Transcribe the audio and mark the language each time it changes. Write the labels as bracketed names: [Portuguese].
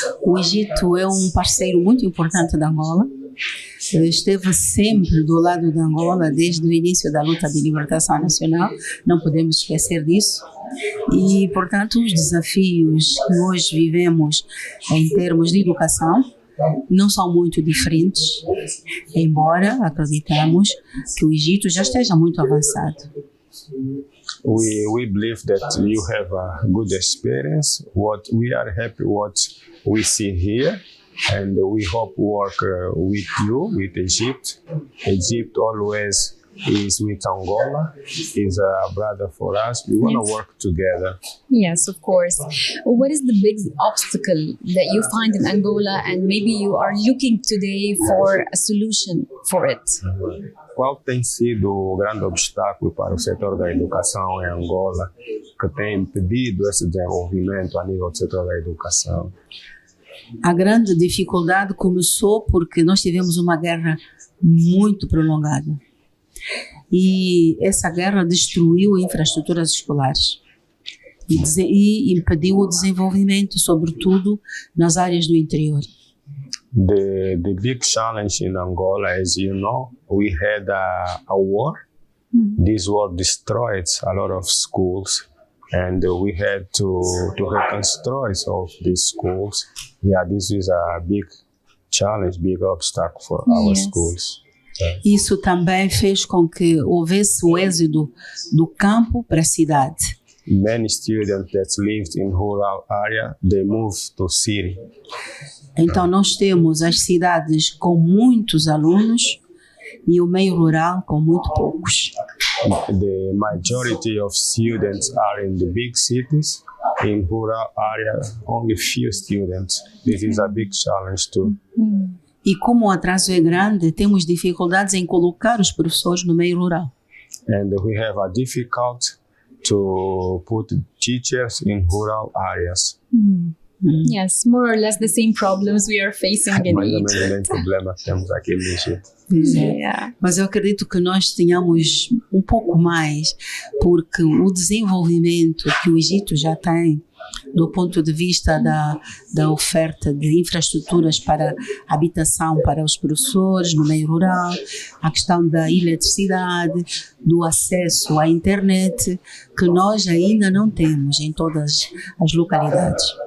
[Portuguese] O Egito é um parceiro muito importante da Angola. Esteve sempre do lado da Angola desde o início da luta de libertação nacional. Não podemos esquecer disso. E, portanto, os desafios que hoje vivemos em termos de educação não são muito diferentes, embora acreditamos que o Egito já esteja muito avançado. [English] We believe that you have a good experience. What we are happy what we see here, and we hope work with you, with Egypt. Egypt always is with Angola, is a brother for us. We want to work together. Yes, of course. What is the big obstacle that you find in Angola, and maybe you are looking today for a solution for it? [Portuguese] Qual tem sido o grande obstáculo para o setor da educação em Angola que tem impedido esse desenvolvimento a nível do setor da educação? A grande dificuldade começou porque nós tivemos uma guerra muito prolongada. E essa guerra destruiu infraestruturas escolares e impediu o desenvolvimento, sobretudo nas áreas do interior. [English] The big challenge in Angola, as you know, we had a war. This war destroyed a lot of schools, and we had to reconstruct all of these schools. Yeah, this is a big challenge, big obstacle for our schools. [Portuguese] Isso também fez com que houvesse o êxodo do campo para a cidade. [English] Many students that lived in rural area, they moved to city. [Portuguese] Então nós temos as cidades com muitos alunos e o meio rural com muito poucos. [English] The majority of students are in the big cities. In rural area, only few students. This is a big challenge too. [Portuguese] E como o atraso é grande, temos dificuldades em colocar os professores no meio rural. [English] And we have a difficult to put teachers in rural areas. Yes, more or less the same problems we are facing in Egypt. [Portuguese] Problema que temos aqui no Egito. [English] Yeah. [Portuguese] Mas eu acredito que nós tenhamos um pouco mais, porque o desenvolvimento que o Egito já tem do ponto de vista da oferta de infraestruturas para habitação para os professores no meio rural, a questão da eletricidade, do acesso à internet, que nós ainda não temos em todas as localidades.